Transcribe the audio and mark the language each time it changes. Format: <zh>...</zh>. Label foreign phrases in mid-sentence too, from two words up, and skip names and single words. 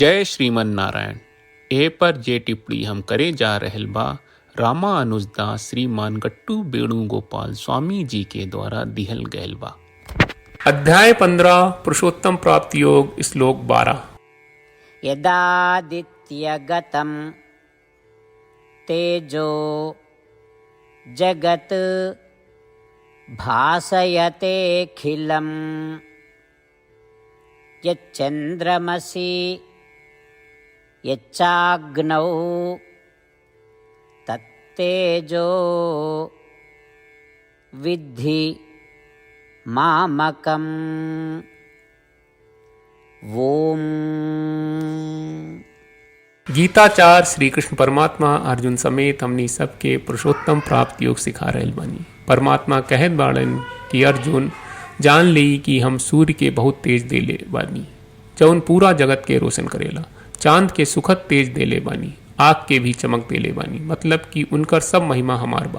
<bho>जय श्रीमन नारायण। ए पर जे टिप्पणी हम करे जा रहल बा रामानुजदास श्रीमान गट्टू वेणुगोपाल स्वामी जी के द्वारा दिहल गयल बा। अध्याय 15 पुरुषोत्तम प्राप्ति योग श्लोक 12।</bho> <sa>यदादित्यगतं तेजो जगत् भासयतेऽखिलं यच्चन्द्रमसि यच्चाग्नौ तत्तेजो विद्धि मामकम्। ओम।</sa> <bho>गीताचार्य श्री कृष्ण परमात्मा अर्जुन समेत हमनी सबके पुरुषोत्तम प्राप्ति योग सिखा रहल बानी। परमात्मा कहत बाड़न कि अर्जुन जान ली कि हम सूर्य के बहुत तेज देले बानी जौन पूरा जगत के रोशन करेला, चांद के सुखद तेज देले बानी, आग के भी चमक देले बानी, मतलब कि उनकर सब महिमा हमार बा।</bho>